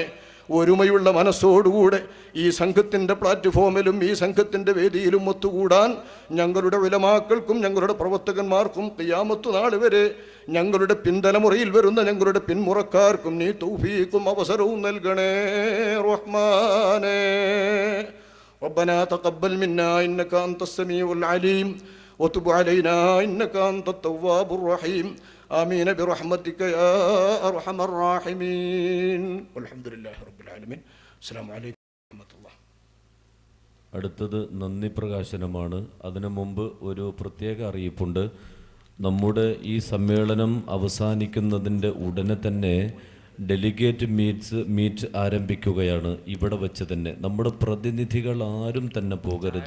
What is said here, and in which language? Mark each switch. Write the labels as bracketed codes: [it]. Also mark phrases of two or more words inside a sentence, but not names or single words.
[ml] ഒരുമയുള്ള മനസ്സോടുകൂടെ ഈ സംഘത്തിൻ്റെ പ്ലാറ്റ്ഫോമിലും ഈ സംഘത്തിൻ്റെ വേദിയിലും ഒത്തുകൂടാൻ ഞങ്ങളുടെ ഉലമാക്കൾക്കും ഞങ്ങളുടെ പ്രവർത്തകന്മാർക്കും ഖിയാമത്ത് നാൾ വരെ ഞങ്ങളുടെ പിൻതലമുറയിൽ വരുന്ന ഞങ്ങളുടെ പിന്മുറക്കാർക്കും നീ തൗഫീഖും അവസരവും നൽകണേ റഹ്മാനെ. [ar] ربنا تقبل منا إنك أنت السميع العليم وتب علينا إنك أنت التواب الرحيم آمين برحمتك يا أرحم الراحمين والحمد لله رب العالمين السلام عليكم ورحمة الله. [ml] അടുത്തത് നന്ദി പ്രകാശനമാണ്. അതിനു മുമ്പ് ഒരു പ്രത്യേക അറിയിപ്പുണ്ട്. നമ്മുടെ ഈ സമ്മേളനം അവസാനിക്കുന്നതിൻ്റെ ഉടനെ തന്നെ [en] delegate meet [ml] ആരംഭിക്കുകയാണ്. ഇവിടെ വെച്ച് തന്നെ നമ്മുടെ പ്രതിനിധികൾ ആരും തന്നെ പോകരുത്.